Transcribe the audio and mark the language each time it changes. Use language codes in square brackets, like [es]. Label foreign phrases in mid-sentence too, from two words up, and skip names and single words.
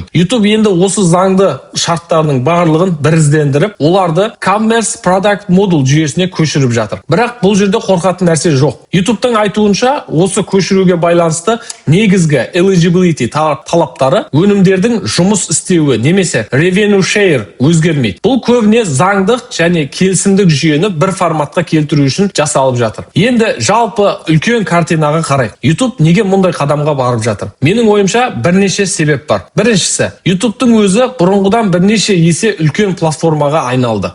[kk] YouTube енді осы заңды шарттардың барлығын біріздендіріп, оларды Commerce Product Module жүйесіне көшіріп жатыр. Бірақ бұл жерде қорқатын нәрсе жоқ. YouTube-тың айтуынша, осы көшіруге байланысты негізгі eligibility талаптары өнімдердің жұмыс істеуі немесе [en] revenue share [kk] өзгермейді. Бұл көбіне заңдық және келісімдік жүйені бір форматқа келтіру үшін жасалып жатыр. Енді жалпы үлкен картинаға қарай. YouTube неге мұндай қадамға барып жатыр? Менің ойымша бірнеше себеп бар. Біріншісі, YouTube-тың өзі бұрынғыдан бірнеше есе үлкен платформаға айналды.